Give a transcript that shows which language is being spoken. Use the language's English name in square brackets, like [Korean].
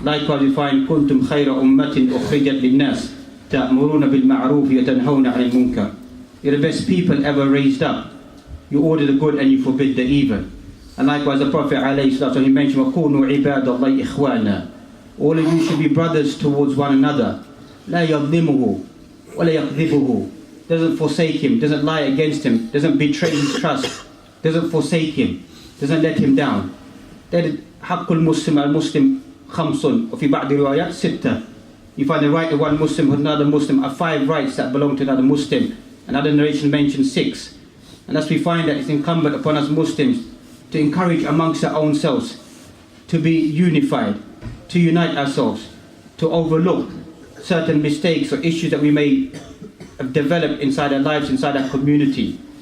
[English] Likewise we find [Arabic] كُنْتُمْ خَيْرَ أُمَّةٍ أُخْرِجَتْ لِلنَّاسِ تَأْمُرُونَ بِالْمَعْرُوفِ وَتَنْهَوْنَ عَنِ الْمُنكَرِ. [English] You're the best people ever raised up. You order the good and you forbid the evil. And likewise the Prophet ﷺ, he mentioned [Arabic] وَكُونُوا عِبَادَ اللَّهِ إِخْوَانًا. [English] All of you should be brothers towards one another. [Arabic] لَا يَظْلِمُهُ وَلَا يَكْذِبُهُ. [English] Doesn't forsake him, doesn't lie against him, doesn't betray his trust, doesn't forsake him, doesn't let him down. That is [Arabic] حق المسلم المسلم خمس وفي بعض الروايات ستة. [English] You find the right of one Muslim with another Muslim are 5 rights that belong to another Muslim. Another narration mentions 6. And thus we find that it's incumbent upon us Muslims to encourage amongst our own selves, to be unified, to unite ourselves, to overlook certain mistakes or issues that we may have developed inside our lives, inside our community.